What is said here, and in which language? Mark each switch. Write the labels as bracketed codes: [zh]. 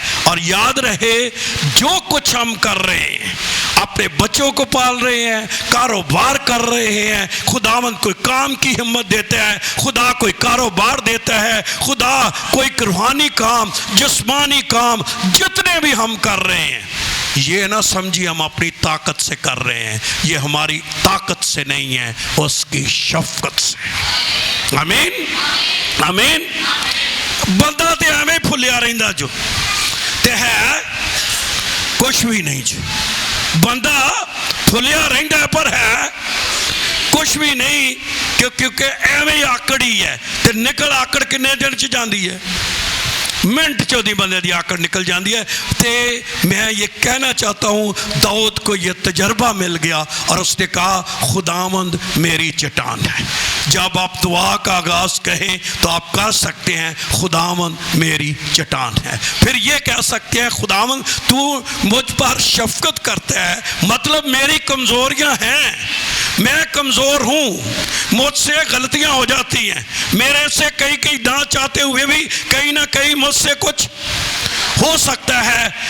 [ur] اور یاد رہے جو کچھ ہم کر رہے ہیں، اپنے بچوں کو پال رہے ہیں، کاروبار کر رہے ہیں، خداوند کوئی کام کی ہمت دیتا ہے، خدا کوئی کاروبار دیتا ہے، خدا کوئی روحانی کام، جسمانی کام، جتنے بھی ہم کر رہے ہیں، یہ نہ سمجھی ہم اپنی طاقت سے کر رہے ہیں. یہ ہماری طاقت سے نہیں ہے، اس کی شفقت سے. آمین آمین. [pa] بندہ تے ایویں پھلیا رہندا جو تے ہے کچھ بھی نہیں جو. بندہ پھلیا رہندا ہے پر ہے کچھ بھی نہیں، کیونکہ ایویں آکڑی ہے. تے نکل آکڑ کنے دن چ جاندی ہے؟ منٹ چودی بندے دی آکڑ نکل جاندی ہے. [ur] تے میں یہ کہنا چاہتا ہوں داؤد کو یہ تجربہ مل گیا اور اس نے کہا خداوند میری چٹان ہے. جب آپ دعا کا آغاز کہیں تو آپ کہہ سکتے ہیں خداوند میری چٹان ہے. پھر یہ کہہ سکتے ہیں خداوند تو مجھ پر شفقت کرتا ہے، مطلب میری کمزوریاں ہیں، میں کمزور ہوں، مجھ سے غلطیاں ہو جاتی ہیں، میرے سے کئی نہ چاہتے ہوئے بھی کہیں نہ کہیں مجھ سے کچھ ہو سکتا ہے.